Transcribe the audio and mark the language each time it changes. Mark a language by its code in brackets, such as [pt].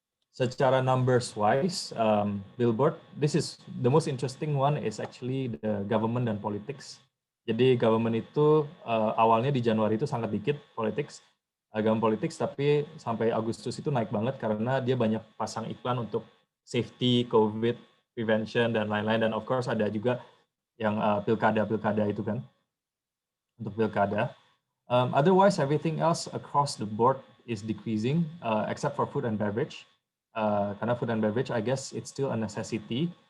[en] Secara numbers wise, billboard, this is the most interesting one is actually the government dan politics. [id] Jadi government itu awalnya di Januari itu sangat dikit government politics, tapi sampai Agustus itu naik banget karena dia banyak pasang iklan untuk safety, COVID, prevention dan lain-lain, dan of course ada juga yang pilkada itu kan untuk pilkada. [en] Otherwise everything else across the board is decreasing except for food and beverage. [id] Karena food and beverage, [en] I guess it's still a necessity.